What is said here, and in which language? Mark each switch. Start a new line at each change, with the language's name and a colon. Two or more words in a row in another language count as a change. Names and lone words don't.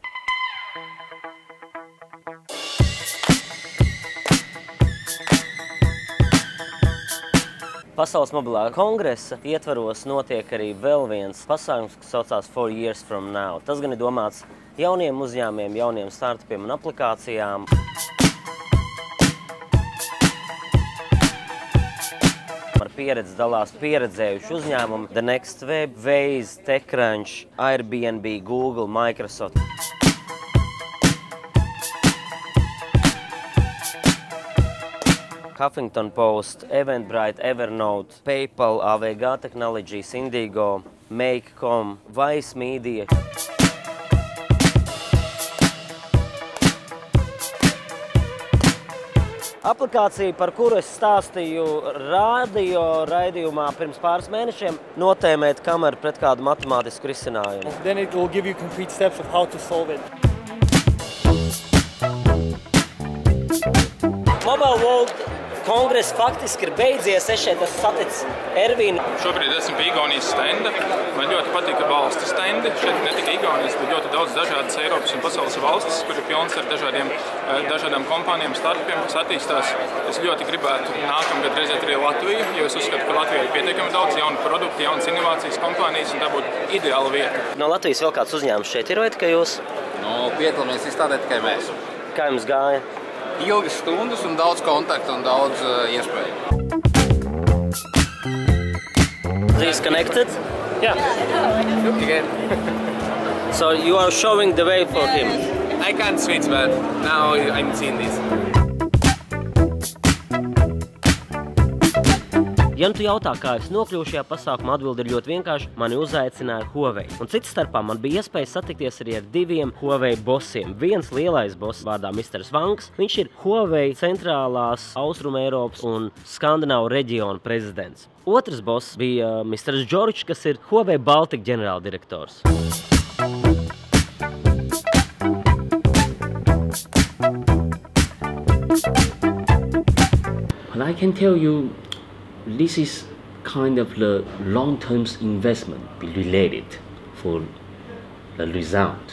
Latvian: Pasaules mobilā kongresa ietvaros notiek arī vēl viens pasākums, kas saucās 4 Years From Now. Tas gan ir domāts jauniem uzņēmumiem, jauniem startupiem un aplikācijām. Ar pieredzi dalās pieredzējuši uzņēmumi The Next Web, Waze, TechCrunch, Airbnb, Google, Microsoft. Huffington Post, Eventbrite, Evernote, PayPal, AVG Technologies, Indigo, Make.com, Vice Media. Aplikācija, par kuru es stāstīju radio raidījumā pirms pāris mēnešiem, notēmēt kameru pret kādu matemātisku risinājumu.
English: Then it will give you concrete steps of how to solve it.
Latvian: Mobile World kongress faktiski ir beidzies. Es šeit esmu saticis Ervīnu. Šobrīd esmu pie Igaunijas stenda. Man ļoti patīk valstu stendi. Šeit ne tikai Igaunijas, bet ļoti daudz dažādas Eiropas un pasaules valstis, kur ir pilns ar dažādām kompānijām, startupiem, kas attīstās. Es ļoti gribētu nākamgad redzēt arī Latviju, jo es uzskatu, ka Latvijā ir pietiekami daudz jaunu produktu, jaunas inovācijas kompānijas, un tā būtu ideāla vieta. No Latvijas vēl kāds uzņēmums šeit ir, vai tikai jūs? Piedalāmies izstādē tikai mēs. Kā jums gāja? Ilgas stundas un daudz kontaktu un daudz iespēju.
English: He's connected? Yeah. Again. So you are showing the way for him? I can't switch, but now I'm seeing this.
Latvian: Ja nu tu jautā, kā es nokļuvu šajā pasākumā, atbildi ir ļoti vienkārši. Mani uzaicināja Huawei. Un cits starpā man bija iespēja satikties arī ar 2 Huawei bossiem. Viens lielais boss vārdā Mr. Vangs. Viņš ir Huawei centrālās Austruma Eiropas un Skandināvu reģionu prezidents. Otrs boss bija Mr. George, kas ir Huawei Baltika ģenerāldirektors.
English: Well, I can tell you, this is kind of the long-term investment related for the result.